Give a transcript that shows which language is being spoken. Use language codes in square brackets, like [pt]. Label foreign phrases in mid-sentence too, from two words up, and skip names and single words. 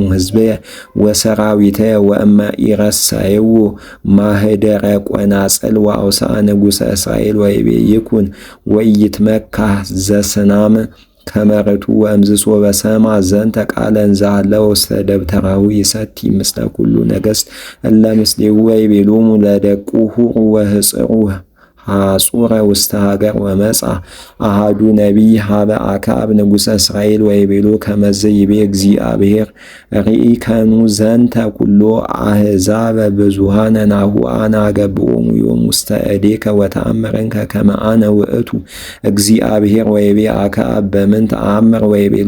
[gez] ሕዝብየ ወሰራዊትየ ወእመ ኢረሳይዎ ማህደረ ቆናጽል ወአውስአ ንጉሠ እስራኤል ወይቤ ይኩን ወኢይትመካህ ዘስናም ከመርቱ ወእምዝሶ በሰማ ዘንተ ቃለ እንዛለው ውስተ ደብተራሁ ይሰቲ ምስለ ኩሉ ነገሥት እለ ምስሌሁ ወይቤሎሙ ለደቁ ሁሩ ወህጽሩ ሐጹረ ውስተ ሀገር ወመጻ አሃዱ ነቢይ ሀበ አክዓብ ንጉሠ እስራኤል ወይቤሎ ከመዝ ይቤ እግዚአብሔር ርኢከኑ ዘንተ ኩሎ አሕዛበ ብዙሃነ ናሁ አነ አገብኦሙ ዮም ውስተ እዴከ ወተአምረንከ ከመ አነ ውእቱ እግዚአብሔር ወይቤ አክዓብ በምን ተአምር ወይቤሎ